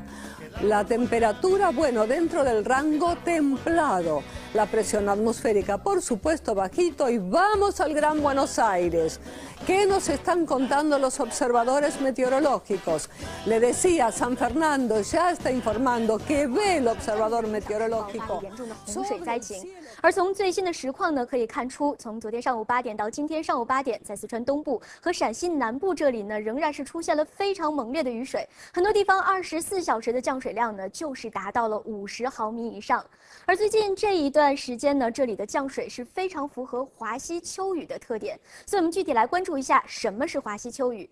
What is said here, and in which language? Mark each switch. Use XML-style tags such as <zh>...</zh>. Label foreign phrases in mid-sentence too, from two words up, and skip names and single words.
<es>La temperatura, bueno, dentro del rango templado. La presión atmosférica, por supuesto, bajito. Y vamos al Gran Buenos Aires. ¿Qué nos están contando los observadores meteorológicos? Le decía, San Fernando ya está informando que ve el observador meteorológico.</es> <zh>而从最新的实况呢，可以看出，从昨天上午8点到今天上午8点，在四川东部和陕西南部这里呢，仍然是出现了非常猛烈的雨水，很多地方24小时的降水量呢，就是达到了50毫米以上。而最近这一段时间呢，这里的降水是非常符合华西秋雨的特点，所以我们具体来关注一下什么是华西秋雨。</zh>